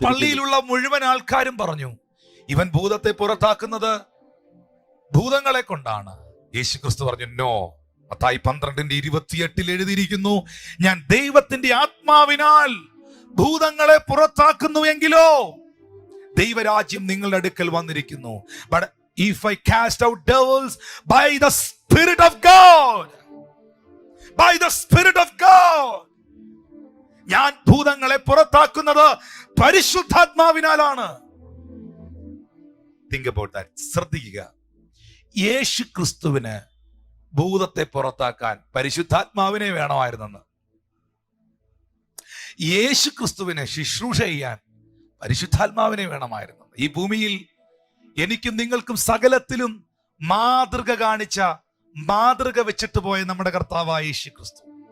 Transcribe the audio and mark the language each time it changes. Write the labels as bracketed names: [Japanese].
[Malayalam] ആ പള്ളിയിലുള്ള മുഴുവൻ ആൾക്കാരും പറഞ്ഞു, ഇവൻ ഭൂതത്തെ പുറത്താക്കുന്നത് ഭൂതങ്ങളെ കൊണ്ടാണ്. യേശു ക്രിസ്തു പറഞ്ഞു, നോ. മത്തായി 12:28 എഴുതിയിരിക്കുന്നു, ഞാൻ ദൈവത്തിന്റെ ആത്മാവിനാൽ ഭൂതങ്ങളെ പുറത്താക്കുന്നുവെങ്കിലോ ദൈവരാജ്യം നിങ്ങളുടെ അടുക്കൽ വന്നിരിക്കുന്നു. [English] But if I cast out devils by the Spirit of God, by the Spirit of God, [Malayalam] ഞാൻ ഭൂതങ്ങളെ പുറത്താക്കുന്നത് പരിശുദ്ധാത്മാവിനാലാണ്. [English] Think about that. [Malayalam] ശ്രദ്ധിക്കുക. യേശു ക്രിസ്തുവിന് ഭൂതത്തെ പുറത്താക്കാൻ പരിശുദ്ധാത്മാവിനെ വേണമായിരുന്നെന്ന്. യേശു ക്രിസ്തുവിനെ ശുശ്രൂഷ ചെയ്യാൻ പരിശുദ്ധാത്മാവിനെ വേണമായിരുന്നു. ഈ ഭൂമിയിൽ എനിക്കും നിങ്ങൾക്കും സകലത്തിലും മാതൃക കാണിച്ച, മാതൃക വെച്ചിട്ട് പോയ നമ്മുടെ കർത്താവായ യേശു ക്രിസ്തു.